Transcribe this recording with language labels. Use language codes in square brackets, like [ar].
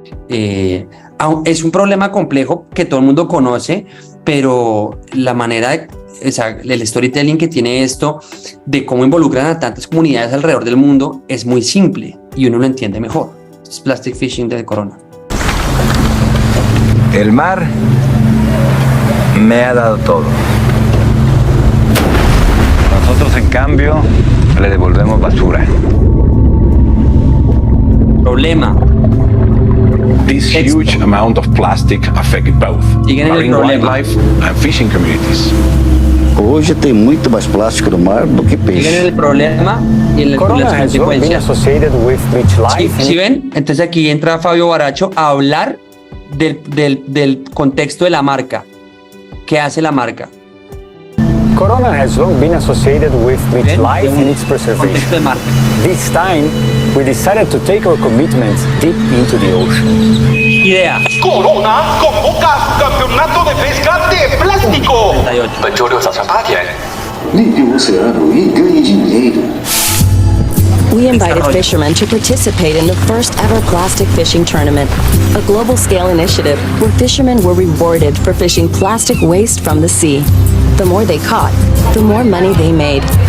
[es] Es un problema complejo que todo el mundo conoce, pero la manera el storytelling que tiene esto, de cómo involucran a tantas comunidades alrededor del mundo, es muy simple y uno lo entiende mejor. Es Plastic Fishing de Corona. El mar me ha dado todo. Nosotros, en cambio, le devolvemos basura. Problema. [en] This huge amount of plastic affect both marine wildlife and fishing communities. [pt] Hoje tem muito mais plástico no mar do que peixe. [es] Miren el problema y las consecuencias. ¿Sí ven? Entonces aquí entra Fabio Baracho a hablar del contexto de la marca. ¿Qué hace la marca? [en] Corona has long been associated with rich life and its preservation. This time, we decided to take our commitments deep into the ocean. [es] Idea. Corona convoca a su campeonato de pesca de plástico. 本周6早上8点， [pt] Limpe o oceano e ganhe dinheiro. [en] We invited fishermen to participate in the first ever plastic fishing tournament, a global scale initiative where fishermen were rewarded for fishing plastic waste from the sea. The more they caught, the more money they made.